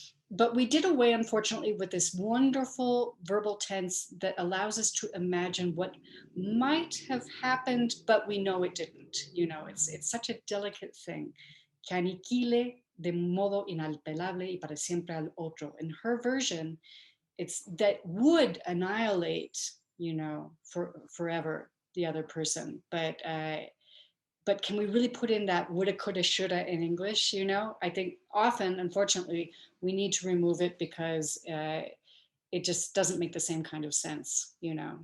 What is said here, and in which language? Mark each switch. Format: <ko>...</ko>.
<en>but we did away, unfortunately, with this wonderful verbal tense that allows us to imagine what might have happened, but we know it didn't. You know, it's such a delicate thing.</en> <es>Que aniquile de modo inalterable y para siempre al otro.</es> <en>In her version, it's that would annihilate, you know, forever the other person. But can we really put in that woulda, coulda, shoulda in English? You know, I think often, unfortunately, we need to remove it because it just doesn't make the same kind of sense, you know.</en>